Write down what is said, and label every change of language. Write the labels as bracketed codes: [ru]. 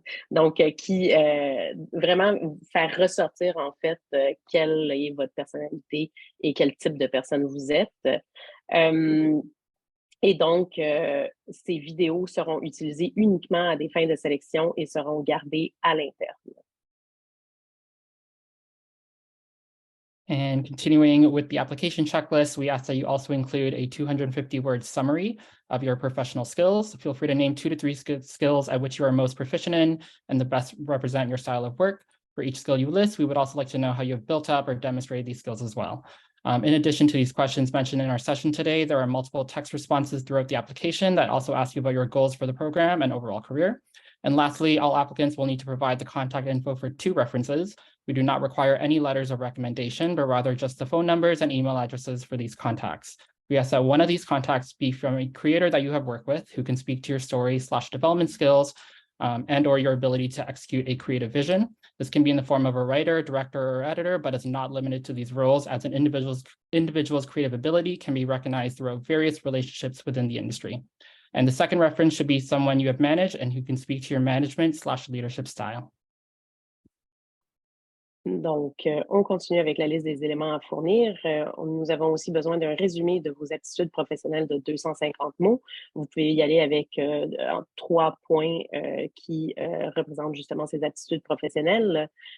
[fr] Donc, vraiment faire ressortir, en fait, quelle est votre personnalité et quel type de personne vous êtes. Et donc, ces vidéos seront utilisées uniquement à des fins de sélection et seront gardées à l'interne. [en] And continuing with the application checklist, we ask that you also include a 250-word summary of your professional skills. Feel free to name 2 to 3 skills at which you are most proficient in and the best represent your style of work. For each skill you list, we would also like to know how you have built up or demonstrated these skills as well. In addition to these questions mentioned in our session today, there are multiple text responses throughout the application that also ask you about your goals for the program and overall career. And lastly, all applicants will need to provide the contact info for 2 references. We do not require any letters of recommendation, but rather just the phone numbers and email addresses for these contacts. We ask that one of these contacts be from a creator that you have worked with who can speak to your story/development skills and or your ability to execute a creative vision. This can be in the form of a writer, director, or editor, but is not limited to these roles, as an individual's creative ability can be recognized through various relationships within the industry. And the second reference should be someone you have managed and who can speak to your management/leadership style. [fr] Donc, on continue avec la liste des éléments à fournir. Nous avons aussi besoin d'un résumé de vos attitudes professionnelles de 250 mots. Vous pouvez y aller avec 3 points qui représentent justement ces attitudes professionnelles.